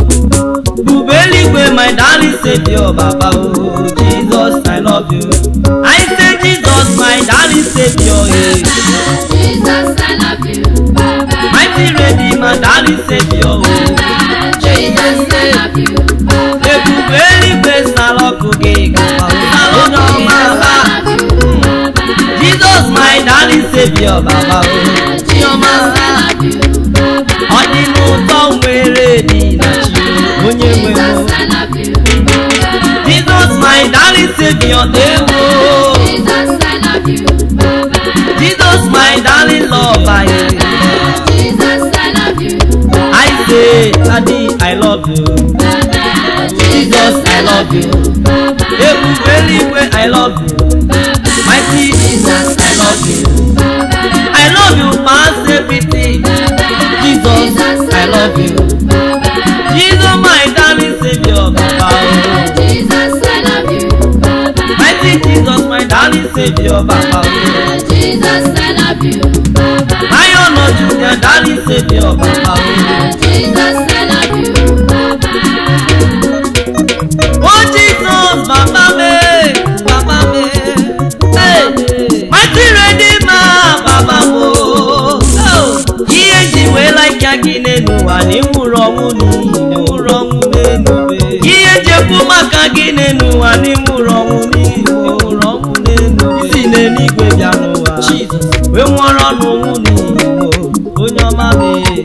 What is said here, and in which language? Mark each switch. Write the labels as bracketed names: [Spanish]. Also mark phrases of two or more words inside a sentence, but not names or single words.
[English] Ubeli, my darling Savior, Baba, oh, Jesus, I love you. I say Jesus, my darling Savior, eh. Jesus, I love you, Baba. Mighty Redeemer, darling Savior, oh, Jesus, I love you, Baba. Ubeli, Salokuge, Jesus, my darling Savior, Baba, oh, Jesus, I love you, Baba. [Igbo] Ọdịnụ ụtọ nwere dị na chi onye nwe m. [English] Jesus, I love you, Baba. Jesus, my darling Savior, ewo. Jesus, I love you, Baba. Jesus, my darling lover, Jesus, I love you, Baba. I say, Daddy, I love you. Baba. Jesus, I love you. Baba. [Igbo] Ebube eluigwe, [English] I love you. Mighty Jesus, I love you. I love you past everything. Jesus, I love you. Jesus, my darling Savior, Baba. Jesus, I love you, Baba. Mighty Jesus, my darling Savior, Baba. Jesus, I love you, Baba. I honor you, my darling Savior, Baba. Jesus, I love you, Baba. Oh Jesus, Baba me, Baba me. Hey, mighty Redeemer, Baba mo. [Igbo] Ihe ji wee like ya gị n'elu ụwa na ịnwụrụ ọnwụ n'ịnwụrụ ọnwụ n'enube. Ihe ji ekwu maka gị n'elu ụwa na ịnwụrụ ọnwụ n'ịnwụrụ ọnwụ n'enube. Si n'eluigwe bịa n'ụwa wee nwụọrọ n'ọnwụ n'Igbo onye ọma mee.